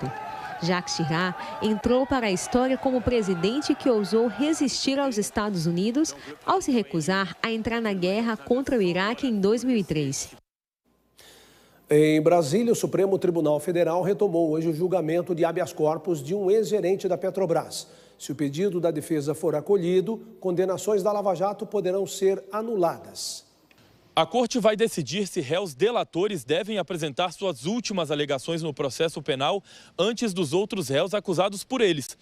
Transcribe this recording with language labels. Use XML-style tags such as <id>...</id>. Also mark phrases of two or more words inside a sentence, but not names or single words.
<pt>Jacques Chirac entrou para a história como presidente que ousou resistir aos Estados Unidos ao se recusar a entrar na guerra contra o Iraque em 2003. Em Brasília, o Supremo Tribunal Federal retomou hoje o julgamento de</pt> <la>habeas corpus</la> <pt>de um ex-gerente da Petrobras. Se o pedido da defesa for acolhido, condenações da Lava Jato poderão ser anuladas. A corte vai decidir se réus delatores devem apresentar suas últimas alegações no processo penal antes dos outros réus acusados por eles.</pt>